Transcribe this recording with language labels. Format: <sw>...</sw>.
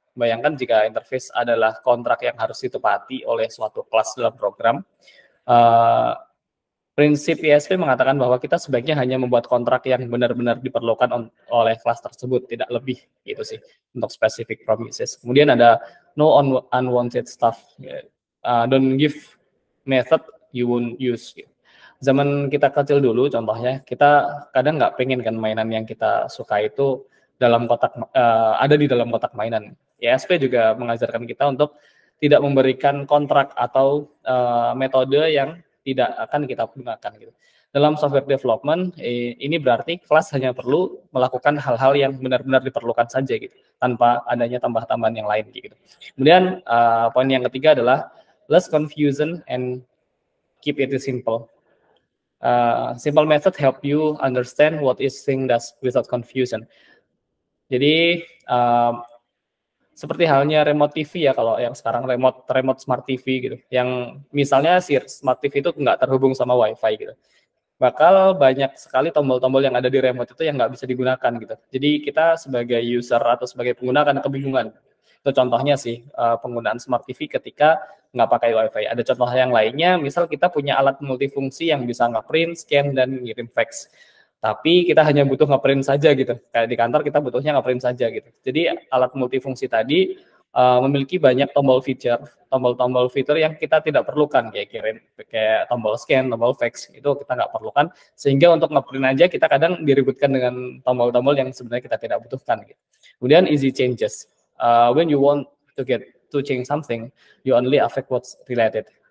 <id>Bayangkan jika interface adalah kontrak yang harus ditepati oleh suatu kelas dalam program. Prinsip ISP mengatakan bahwa kita sebaiknya hanya membuat kontrak yang benar-benar diperlukan oleh kelas tersebut, tidak lebih, gitu sih untuk</id> <en>specific promises.</en> <id>Kemudian ada</id> <en>no unwanted stuff, don't give method you won't use.</en> <id>Zaman kita kecil dulu, contohnya kita kadang nggak pengen kan mainan yang kita suka itu dalam kotak ada di dalam kotak mainan. ISP juga mengajarkan kita untuk tidak memberikan kontrak atau metode yang tidak akan kita gunakan gitu. Dalam software development ini berarti kelas hanya perlu melakukan hal-hal yang benar-benar diperlukan saja gitu, tanpa adanya tambah-tambahan yang lain gitu. Kemudian poin yang ketiga adalah</id> <en>less confusion and keep it simple. Simple method help you understand what each thing does without confusion.</en> <id>Jadi seperti halnya remote TV ya, kalau yang sekarang remote smart TV gitu, yang misalnya si smart TV itu nggak terhubung sama WiFi gitu, bakal banyak sekali tombol-tombol yang ada di remote itu yang nggak bisa digunakan gitu. Jadi kita sebagai user atau sebagai pengguna akan kebingungan. Itu contohnya sih penggunaan smart TV ketika nggak pakai WiFi. Ada contoh yang lainnya, misal kita punya alat multifungsi yang bisa nge-print, scan, dan ngirim fax. Tapi kita hanya butuh nge-print saja gitu. Kayak di kantor kita butuhnya nge-print saja gitu. Jadi alat multifungsi tadi memiliki banyak tombol-tombol fitur yang kita tidak perlukan, kayak tombol scan, tombol fax, itu kita nggak perlukan. Sehingga untuk nge-print aja kita kadang diributkan dengan tombol-tombol yang sebenarnya kita tidak butuhkan gitu. Kemudian</id> <en>easy changes. When you want to change something, you only affect what's related.</en>